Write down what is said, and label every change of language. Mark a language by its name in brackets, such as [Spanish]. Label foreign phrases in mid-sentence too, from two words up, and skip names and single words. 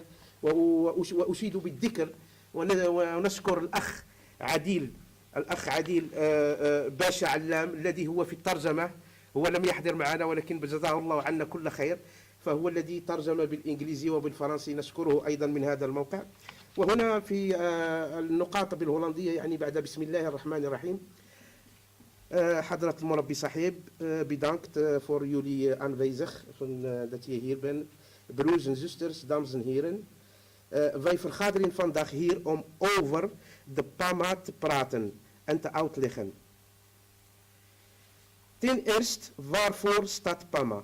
[Arabic] وأشيد بالذكر ونشكر الأخ عديل باشا علام الذي هو في الترجمة، هو لم يحضر معنا ولكن جزاه الله عنا كل خير، فهو الذي ترجم بالإنجليزي وبالفرنسي، نشكره أيضا من هذا الموقع. وهنا في النقاط بالهولندية يعني بعد بسم الله الرحمن الرحيم. حضرة المربي صاحب, [Dutch] bedankt voor jullie aanwezig, dat je hier bent. Broers en zusters, dames en heren. Wij vergaderen vandaag hier om over de PAMA te praten en te uitleggen. Ten eerste, waarvoor staat PAMA?